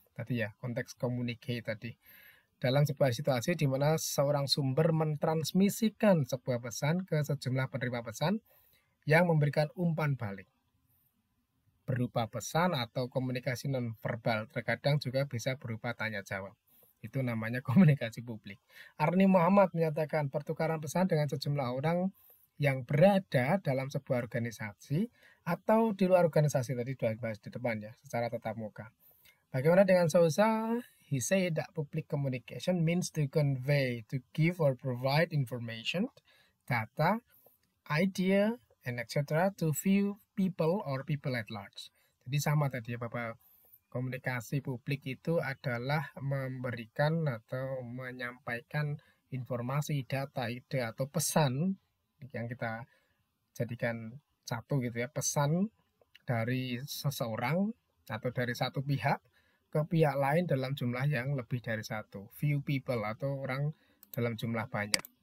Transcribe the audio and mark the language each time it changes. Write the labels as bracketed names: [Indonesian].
[Indonesian] Tadi ya, konteks communicate tadi. Dalam sebuah situasi di mana seorang sumber mentransmisikan sebuah pesan ke sejumlah penerima pesan yang memberikan umpan balik berupa pesan atau komunikasi nonverbal, terkadang juga bisa berupa tanya jawab. Itu namanya komunikasi publik. Arni Muhammad menyatakan pertukaran pesan dengan sejumlah orang yang berada dalam sebuah organisasi atau di luar organisasi tadi sudah dibahas di depan ya, secara tatap muka. Bagaimana dengan Sousa? [English] He said that public communication means to convey, to give or provide information, data, idea, and etc. to few people or people at large. [Indonesian] Jadi sama tadi ya Bapak, komunikasi publik itu adalah memberikan atau menyampaikan informasi, data, ide atau pesan yang kita jadikan satu gitu ya, pesan dari seseorang atau dari satu pihak ke pihak lain dalam jumlah yang lebih dari satu, [English] few people [Indonesian] atau orang dalam jumlah banyak.